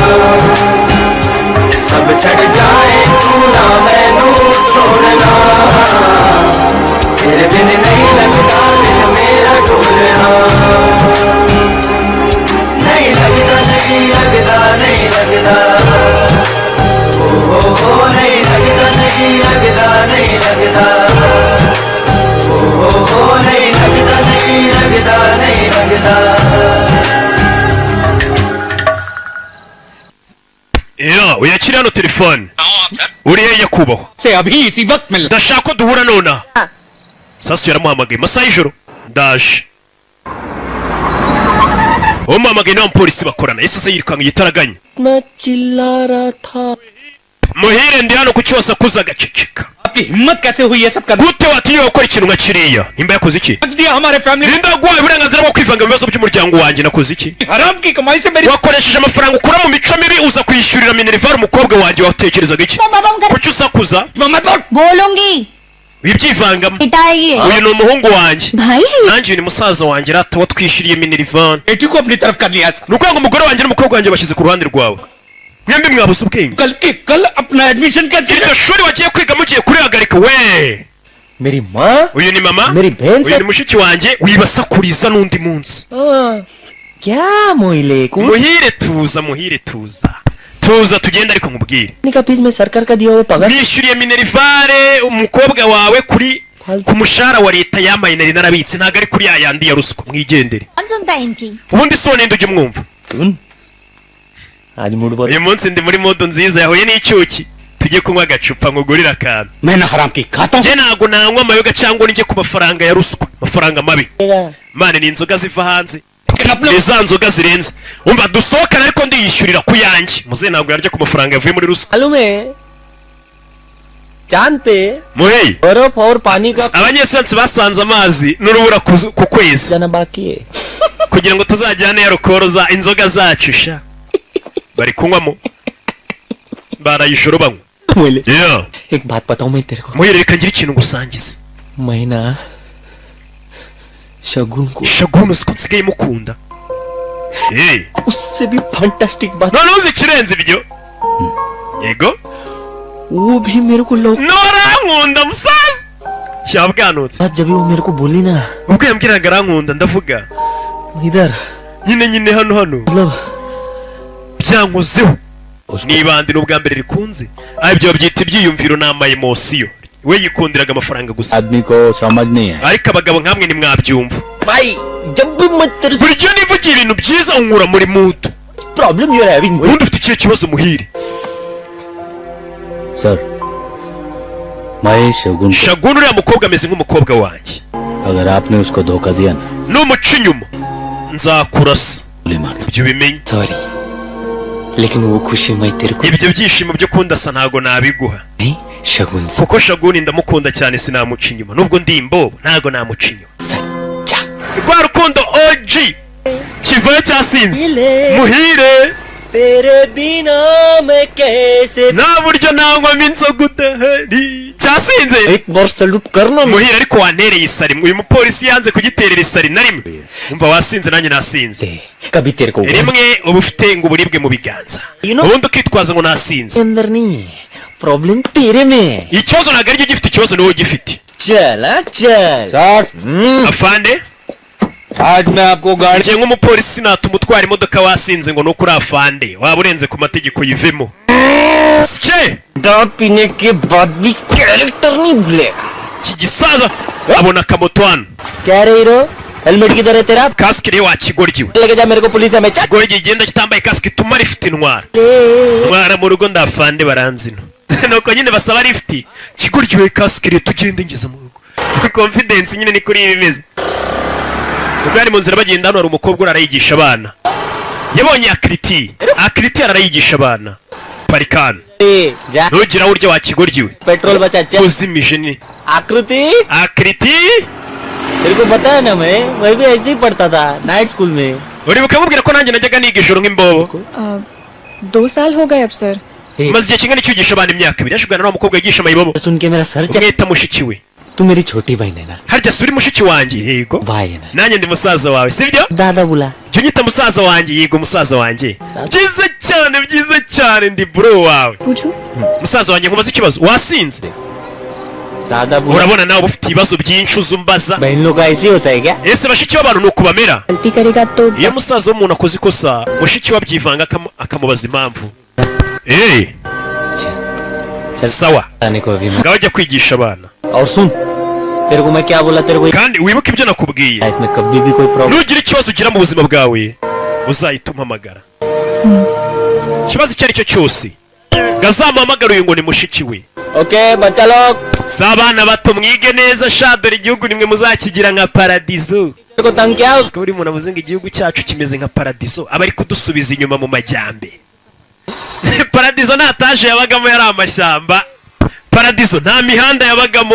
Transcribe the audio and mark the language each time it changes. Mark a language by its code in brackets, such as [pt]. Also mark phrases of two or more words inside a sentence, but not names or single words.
[pa] ਸਭ ਛੱਡ ਜਾਏ ਤੂੰ ਨਾ ਮੈਨੂੰ ਛੱਡਣਾ [hi] तेरे बिन नहीं लगता दिल मेरा ढोलना नहीं लगता नहीं लगता नहीं लगता ओ नहीं लगता नहीं लगता नहीं लगता ओ नहीं लगता नहीं लगता नहीं लगता [rw] iyo uyakira hano telefone uri hehe nyakubahwa [hi] से अभी इसी वक्त मिल [rw] ndashaka ko duhura nona sasu yaramuhamagaye masaha y'ijoro ndaje umuhamagaye n'abapolisi bakorana ese se yirukanka igitaraganya [hi] मैं चिल्ला रहा था [rw] muhire ndi hano ku cyose akuze agaceceka [hi] आपकी हिम्मत कैसे हुई है सब करने [rw] gute watinyuka gukora ikintu nka kiriya nimba yakoze iki [hi] की? दिया हमारे फैमिली [rw] ninda guhaye uburenganzira bwo kwivanga mu bibazo by'umuryango wanjye nakoze iki [hi] हराम की कमाई से मेरी [rw] wakoresheje amafaranga ukura mu mico mibi uza kwishyurira minerivare umukobwa wanjye watekerezaga iki kuki usakuza [hi] बोलूंगी [rw] wibyivangamo [hi] पिटाएगी [rw] uyu ni umuhungu wanjye [hi] भाई है [rw] nanjye uyu ni musaza wanjye rata watwishyuriye minerivare [hi] बेटी को अपनी तरफ कर लिया ऐसा। [rw] ni ukuvuga ngo umugore wanjye n'umukobwa wanjye bashyize ku ruhande rwawe mwembi mwabuze ubwenge [hi] कल के कल अपना एडमिशन कर [rw] iryo shuri wagiye kwiga mugiye kurihagarika we [hi] मेरी माँ [rw] uyu ni mama [hi] मेरी बहन [rw] uyu ni mushiki wanjye wibasakuriza n'undi munsi [hi] क्या मोहिले [rw] muhire tuza tuza tugenda ariko nkubwire [hi] का फीस में सरकार का दिया हुआ पगार [rw] nishyuriye minerivare umukobwa wawe kuri ku mushahara wa leta yamaye nari narabitse ntabwo ari kuri ya yandi ya ruswa mwigendere [hi] कौन सुनता है इनकी [rw] ubundi so ninde ujya umwumva [hi] सुन आज मूड बहुत [rw] uyu munsi ndi muri modo nziza yahuye n'icyuki tujye kunywa agacupa nkugurire akantu [hi] मैं ना हराम की खाता हूँ [rw] njye ntabwo nanywa amayoga cyangwa njye ku mafaranga ya ruswa amafaranga mabi mane ni inzoga ziva hanze ni za nzoga zirenze umva dusohokane ariko ndiyishyurira ku yanjye muze ntabwo yarya ku mafaranga yavuye muri ruswa [hi] मालूम है चांद पे [rw] muheyi [hi] बर्फ और पानी का [rw] abanyesansi basanze amazi n'urubura ku kwezi [hi] जाना बाकी है [rw] kugira ngo tuzajyane ya rukoro za inzoga zacu sha bari kunywamo barayijoro banywa [hi] मुझे yeah एक बात बताऊं मैं तेरे को [rw] muhire reka ngire ikintu ngusangiza [hi] मैं ना शगुन को [rw] shagunu siko nsigaye mukunda [hi] उससे भी फैंटास्टिक बात [rw] noneho uzi ikirenze ibyo yego [hi] वो भी मेरे को लोग [rw] norankunda musaza cyabwanutse [hi] बात जब वो मेरे को बोली ना [rw] ubwo yambwiraga arankunda ndavuga [hi] इधर [rw] nyine hano [hi] मतलब [rw] byankozeho nibandi n'ubwa mbere rikunze ibyo babyita ibyiyumviro n'ama emosiyo we yikundiraga amafaranga gusa [hi] आदमी को समझ नहीं है [rw] ariko abagabo nkamwe nimwabyumva [hi] भाई जब भी मैं तेरे [rw] buri gihe nivugira ibintu byiza unkura muri mutu [en] problem you are having [rw] ubundi ufite ikihe kibazo muhire [hi] सर मैं शगुन को [rw] shagunu uriya mukobwa ameze nk'umukobwa wanjye [hi] अगर आपने उसको धोखा दिया ना [rw] numuca inyuma nzakurasa [hi] गोली मार दो [rw] ibyo ubimenye [hi] सॉरी लेकिन वो खुशी मैं तेरे को [rw] ibyo byishimo byo kundasa ntago nabiguha [hi] नहीं शगुन से [rw] kuko shaguni ndamukunda cyane sinamuca inyuma nubwo ndi imbobo ntago namuca inyuma [hi] सच्चा [rw] rwa rukundo OG kivayo cyasinze muhire [hi] तेरे बिना मैं कैसे [rw] nta buryo nanywamo inzoga udahari cyasinze [hi] एक बार सैल्यूट करना [rw] muhire ariko wantereye isari uyu mupolisi yanze kugiterera isari na rimwe umva wasinze nanjye nasinze [hi] कभी तेरे को [rw] rimwe uba ufite ngo uburibwe mu biganza [en] You know- [rw] ubundi ukitwaza ngo nasinze [hi] अंदर नहीं प्रॉब्लम तेरे में है [rw] ikibazo ntabwo aricyo gifite ikibazo ni wowe ugifite [hi] चल चल सर [rw] afande [hi] आज मैं आपको गाड़ी [rw] njye nk'umupolisi natuma utwara imodoka wasinze ngo nuko uri afande waba urenze ku mategeko yivemo sike [hi] दारू पीने के बाद भी कैरेक्टर नहीं भूलेगा [rw] iki gisaza abona akamoto hano [hi] क्या रे [en] hero helmet [hi] किधर है तेरा [rw] kasike rero wakigoryiwe [hi] लेके जा मेरे को पुलिस में चल [rw] igoryi igenda kitambaye kasike ituma rifite intwara ntwara mu rugo ndafande baranzino nuko nyine basaba rifiti kigoryiwe kasike rero tugende ngeze mu rugo confidence nyine ni kuri ibi bimeze ubwo yari mu nzira bagenda hano hari umukobwa arayigisha abana yabonye akiriti arayigisha abana parikana [hi] जा [rw] ntugire aho urya wakigoryiwe [hi] पेट्रोल बचा चल [rw] uzimije ni [hi] आकृति [rw] akiriti [hi] तेरे को बताया ना मैं भी ऐसे ही पढ़ता था [en] night school [hi] में [rw] uribuka nkubwira ko nanjye najyaga niga ijoro nk'imbobo [hi] 2 साल हो गए अब सर [rw] maze igihe kingana icyo ugisha abana imyaka ibiri yashugana n'uwo mukobwa yigisha amayibobo [hi] सुन के मेरा सर चल [rw] umwita mushiki we [hi] तू मेरी छोटी बहन है ना [rw] harya si uri mushiki wanjye yego [hi] भाई है ना [rw] nanjye ndi musaza wawe sibyo [hi] दादा बुला [rw] jya unyita musaza wanjye yego musaza wanjye byiza cyane ndi bro wawe [hi] पूछूं [rw] musaza wanjye nkubaza ikibazo wasinze [hi] दादा बुला [rw] urabona nawe uba ufite ibibazo byinshi uzumbaza [hi] बहन लोग का ऐसे ही होता है क्या [rw] ese bashiki b'abantu ni uku bamera [hi] गलती करेगा तो [rw] iyo musaza w'umuntu akoze ikosa mushiki we abyivanga akamubaza impamvu sawa [hi] आने को अभी मैं [rw] ngaho jya kwigisha abana [hi] और सुन तेरे को मैं क्या बोला तेरे को [rw] kandi wibuke ibyo nakubwiye [hi] लाइफ में कभी भी कोई प्रॉब्लम [rw] nugira ikibazo ugira mu buzima bwawe uzahita umpamagara ikibazo icyo ari cyo cyose ngazamuhamagara uyu ngo ni mushiki we [hi] ओके बच्चा लोग [rw] si abana bato mwige neza sha dore igihugu nimwe muzakigira nka paradizo [hi] तेरे को तंग क्या [rw] ko buri muntu avuze ngo igihugu cyacu kimeze nka paradizo aba ari kudusubiza inyuma mu majyambere paradizo nta taje yabagamo yari amashyamba paradizo nta mihanda yabagamo